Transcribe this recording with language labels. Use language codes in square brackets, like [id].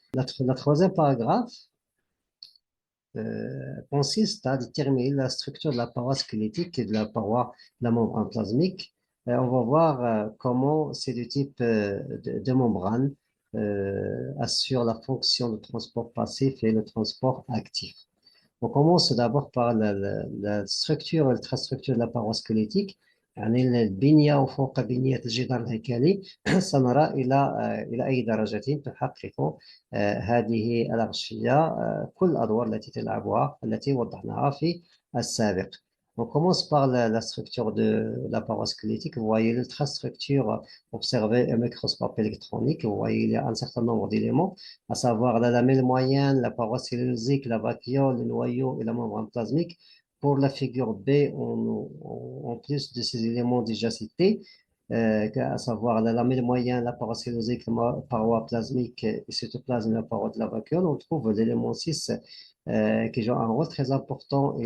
[fr] La troisième paragraphe consiste à déterminer la structure de la paroi squelettique et de la paroi de la membrane plasmique. On va voir comment ces deux types de membranes assurent la fonction de transport passif et le transport actif. On commence d'abord par la structure, l'infrastructure de la paroi squelettique. [ar] يعني البنية وفوق بنية الجدار الهيكلي سنرى إلى أي درجة تحقق هذه الأغشية كل الأدوار التي تلعبها التي وضحناها في السابق. [fr] On commence par la structure de la paroi squelettique. Vous voyez l'ultrastructure observée au microscope électronique. Vous voyez, il y a un certain nombre d'éléments, à savoir la lamelle moyenne, la paroi cellulosique, la vacuole, le noyau et la membrane plasmique. Pour la figure B, en plus de ces éléments déjà cités, à savoir la lamelle moyenne, la paroi cellulosique, la paroi plasmique et cytoplasme, la paroi de la vacuole, on trouve l'élément 6 qui joue un rôle très important.